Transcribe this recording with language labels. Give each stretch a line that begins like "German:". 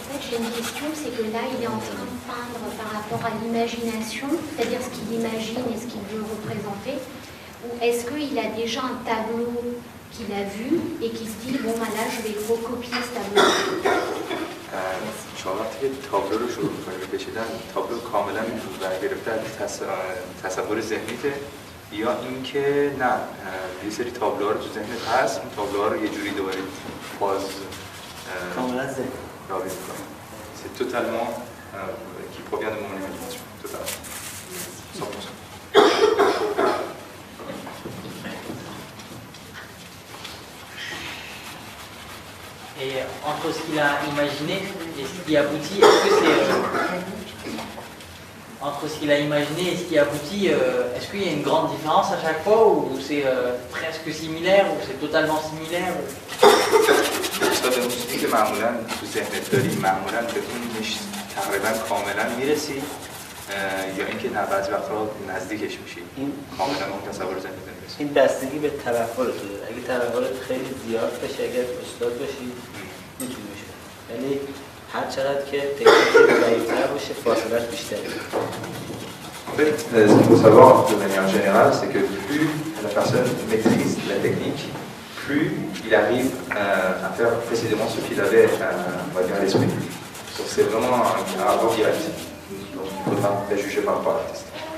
French: J'ai une question, c'est que là, il est en train de peindre par rapport à l'imagination, c'est-à-dire ce qu'il imagine et ce qu'il veut représenter, ou est-ce qu'il a déjà un tableau qu'il a vu et qui se dit, bon, bah là, je vais recopier ce tableau.
Persian: شما وقتی که تابلو رو شروع می‌کنید کشیدن، تابلو کاملا گرفته از تصور ذهنیته یا اینکه نه یه سری تابلوها رو تو ذهنت هست، اون تابلوها رو یه جوری دوباره باز کاملا ذهن یابی می‌کنید.
French: C'est totalement qui provient de mon imagination, totalement. 100%. Et entre ce qu'il a imaginé et ce qui aboutit, est-ce que c'est... entre ce qu'il a imaginé et ce qui aboutit, est-ce qu'il y a une grande différence à chaque fois ou c'est presque similaire ou c'est totalement similaire
Persian: استاد موسیقی که معمولا تو ذهنت داری معمولا به اون تقریبا کاملا میرسی یا اینکه نه بعضی وقتا نزدیکش میشی کاملا اون تصور ذهنت نمیرسی. این بستگی به توقعت داره. اگه توقعت خیلی زیاد بشه، اگر استاد باشی میتونی بشه. یعنی هر چقدر که تکنیک ضعیف‌تر باشه فاصله‌اش بیشتره.
French: En fait, ce qu'il faut savoir de manière générale, c'est que plus la personne maîtrise la technique, plus il arrive à faire précisément ce qu'il avait, on va dire, à l'esprit. Donc c'est vraiment un rapport direct. Donc il ne faut pas la juger par rapport à l'artiste.